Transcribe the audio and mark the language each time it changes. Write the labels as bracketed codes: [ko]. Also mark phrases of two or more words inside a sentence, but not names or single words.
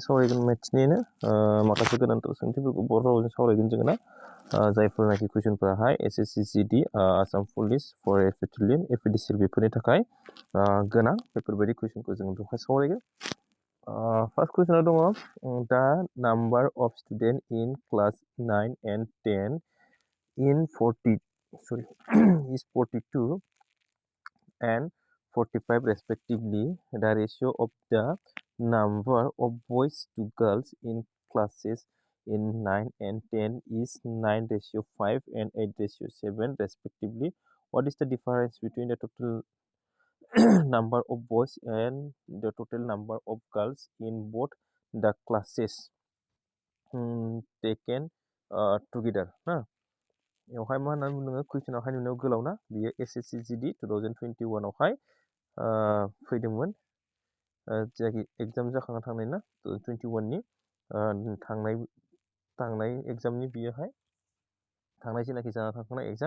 [brx] सावरायगोन मेथ्सनिनो माखासे गोनांथार सोंथिफोरखौ बर' रावजों सावरायगोन जोङो ना जायफोरनाखि कुइसनफोराहाय एसएससि जीडी आसाम पुलिस फरेस्ट बेटालियन एपीडीसीएल बेफोरनि थाखाय गोनां बेफोरबायदि कुइसनखौ जों बेवहाय सावरायगोन फर्स्ट कुइसनाव दङ [en] the number of student in class 9 and 10 in 42 and 45 respectively. The ratio of the number of boys to girls in classes in 9 and 10 is 9:5 and 8:7 respectively. What is the difference between the total number of boys and the total number of girls in both the classes taken together? [brx] बेवहाय मा होननानै बुङो कुइसनावहाय नुनायाव गोलाव ना बियो एसएससि जीडी 2021 आवहाय फैदोंमोन जायखि एग्जाम जाखांना थांनाय ना 2021 नि थांनाय एग्जामनि बियोहाय थांनाय जेनाखि जाना थांखांनाय एग्जाम